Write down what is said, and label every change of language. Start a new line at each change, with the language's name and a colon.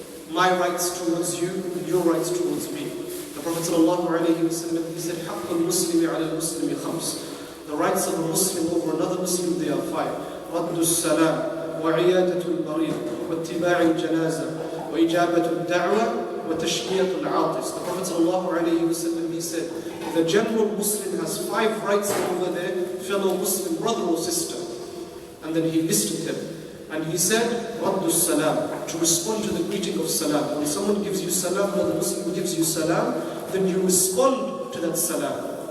English: My rights towards you, your rights towards me. The Prophet ﷺ, he said,
Arabic: حَقُّ الْمُسْلِمِ عَلَى الْمُسْلِمِ خَمْسٌ.
English: The rights of a Muslim over another Muslim, they are 5.
Arabic: رَدُّ السَّلَامِ وعيادة المريض واتباع الجنازة وإجابة الدعوة وتشمية العاطس.
English: The Prophet ﷺ, he said, the general Muslim has 5 rights over their fellow Muslim brother or sister. And then he listed them. And he said,
Arabic: رَدُّ السَّلَامِ,
English: to respond to the greeting of salam. When someone gives you salam, another Muslim gives you salam, then you respond to that salam.